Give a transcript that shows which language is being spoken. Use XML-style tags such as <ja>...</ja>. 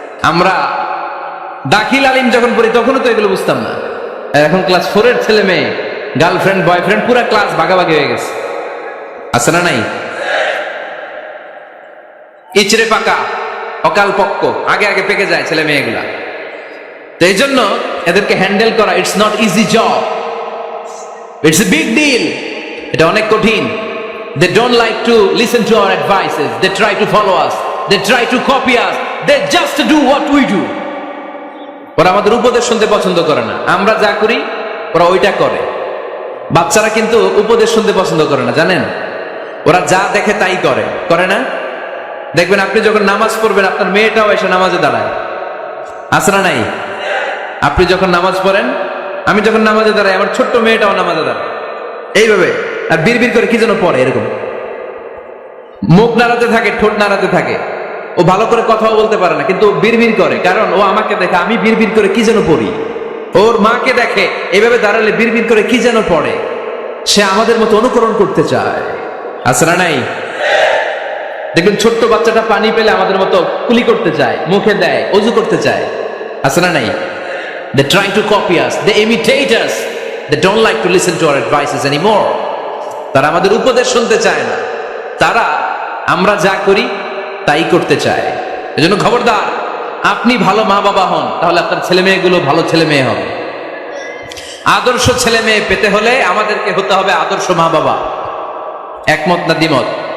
<bn>আমরা দাখিল আলিম যখন পড়ি তখনও তো এগুলো বুঝতাম না, এখন ক্লাস 4 এর ছেলে মেয়ে গার্লফ্রেন্ড বয়ফ্রেন্ড পুরা ক্লাস ভাগাভাগি হয়ে গেছে, আছে না নাই? ইচড়ে পাকা, অকাল পক্ক, আগে আগে পেকে যায় ছেলে মেয়েগুলা। তো এই জন্য এদেরকে হ্যান্ডেল করা</bn> <en>It's not easy job, it's a big deal.</en> <bn>এটা অনেক কঠিন।</bn> <en>They don't like to listen to our advices, they try to follow us, they try to copy us, they just do what we do.</en> <bn>ওরা আমাদের উপদেশ শুনতে পছন্দ করে না, আমরা যা করি ওরা ওইটা করে। বাচ্চারা কিন্তু উপদেশ শুনতে পছন্দ করে না, জানেন? ওরা যা দেখে তাই করে, করে না? দেখবেন আপনি যখন নামাজ পড়বেন আপনার মেয়েটাও এসে নামাজে দাঁড়ায়, আছে না নাই? আপনি যখন নামাজ পড়েন, আমি যখন নামাজে দাঁড়াই, আমার ছোট্ট মেয়েটাও নামাজে দাঁড়ায় এইভাবে, আর বিড়বিড় করে কি যেন পড়ে, এরকম মুখ নাড়াতে থাকে, ঠোঁট নাড়াতে থাকে। ও ভালো করে কথাও বলতে পারে না, কিন্তু বিড়বিড় করে, কারণ ও আমাকে দেখে আমি বিড়বিড় করে কি যেন পড়ি। ওর মাকে দেখে এইভাবে দাঁড়ালে বিড়বিড় করে কি যেন পড়ে। সে আমাদের মতো অনুকরণ করতে চায়, আছে না নাই? দেখবেন ছোট্ট বাচ্চাটা পানি পেলে আমাদের মতো কুলি করতে চায়, মুখে দেয়, অজু করতে চায়, আছে না নাই?</bn> <en>They try to copy us, they imitate us, they don't like to listen to our advices anymore.</en> <bn>তারা আমাদের উপদেশ শুনতে চায় না, তারা আমরা যা করি তাই করতে চায়। এজন্য খবরদার, আপনি ভালো মা বাবা হন, তাহলে আপনার ছেলে মেয়েগুলো ভালো ছেলে মেয়ে হবে। আদর্শ ছেলে মেয়ে পেতে হলে আমাদেরকে হতে হবে আদর্শ মা বাবা। একমত না দ্বিমত?</bn>